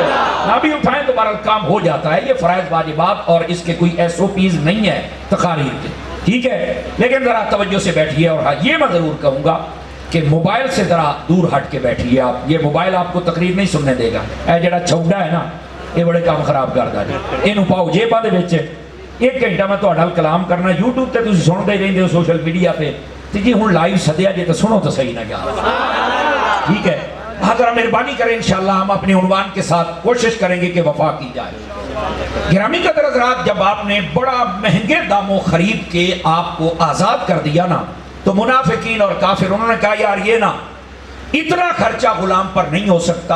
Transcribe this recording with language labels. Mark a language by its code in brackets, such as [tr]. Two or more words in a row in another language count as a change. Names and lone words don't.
[ur] نہ بھی اٹھائیں تو بہرحال کام ہو جاتا ہے. یہ فرائض واجبات اور اس کے کوئی SOPs نہیں ہے تقاریر کے. ٹھیک ہے, لیکن ذرا توجہ سے بیٹھیے. اور ہاں یہ میں ضرور کہوں گا کہ موبائل سے ذرا دور ہٹ کے بیٹھیے آپ. یہ موبائل آپ کو تقریر نہیں سننے دے گا. [pa] اے جڑا چھوڑا ہے نا [ur] یہ بڑے کام خراب کرتا جی. [pa] یہ پاؤ جیباں دے وچ. ایک گھنٹہ میں تہاڈے نال کلام کرنا YouTube تے تسی سنتے ہی رہندے ہو, [en] social media [pa] پہ. تے جی ہن لائیو سدیا جے تے سنو تو صحیح نہ یار. [ur] ٹھیک ہے, ذرا مہربانی کریں. انشاءاللہ ہم اپنے عنوان کے ساتھ کوشش کریں گے کہ وفا کی جائے. گرامی قدر حضرات, جب آپ نے بڑا مہنگے داموں خرید کے آپ کو آزاد کر دیا نا, تو منافقین اور کافر انہوں نے کہا یار یہ نا اتنا خرچہ غلام پر نہیں ہو سکتا.